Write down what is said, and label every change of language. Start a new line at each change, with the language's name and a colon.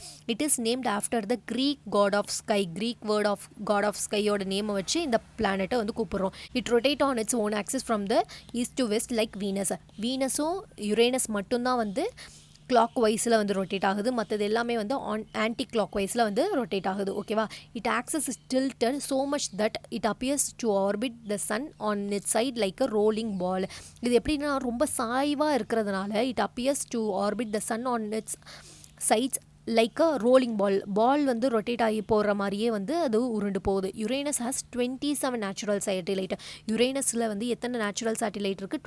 English: It is named after the Greek god of sky.
Tamil: Creek word of God of ஸ்கையோட நேமை வச்சு இந்த பிளானட்டை வந்து கூப்பிட்றோம்.
English: It rotate on its own axis from the east to west like Venus.
Tamil: வீனஸும் Uranus மட்டும்தான் வந்து clock வைஸில் வந்து rotate ஆகுது. மற்றது எல்லாமே வந்து ஆன்டி கிளாக் வைஸில் வந்து ரொட்டேட் ஆகுது. ஓகேவா?
English: It axis is tilted so much that it appears to orbit the sun on its side like a rolling ball.
Tamil: இது எப்படின்னா ரொம்ப சாய்வாக இருக்கிறதுனால
English: it appears to orbit the sun on its sides like a rolling ball
Tamil: வந்து rotate ஆகி போகிற மாதிரியே வந்து அது உருண்டு போகுது.
English: Uranus has 27 natural satellite.
Tamil: யுரேனஸில் வந்து எத்தனை நேச்சுரல் சேட்டிலைட் இருக்குது?